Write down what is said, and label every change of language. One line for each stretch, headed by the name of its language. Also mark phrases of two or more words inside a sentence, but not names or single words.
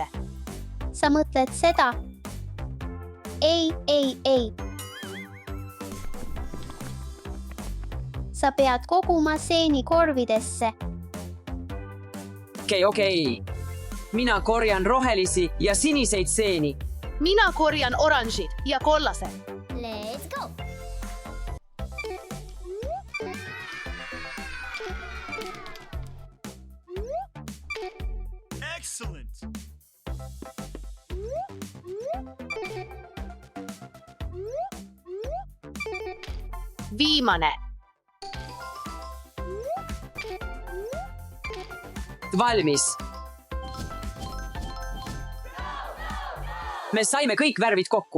Estonian: Sa mõtled seda? Ei. Sa pead koguma seeni korvidesse. Okei. Mina korjan rohelisi ja siniseid seeni. Mina korjan oranžid ja kollased.
English: Let's go! Excellent!
Estonian: Viimane. Valmis. Me saime kõik värvid kokku.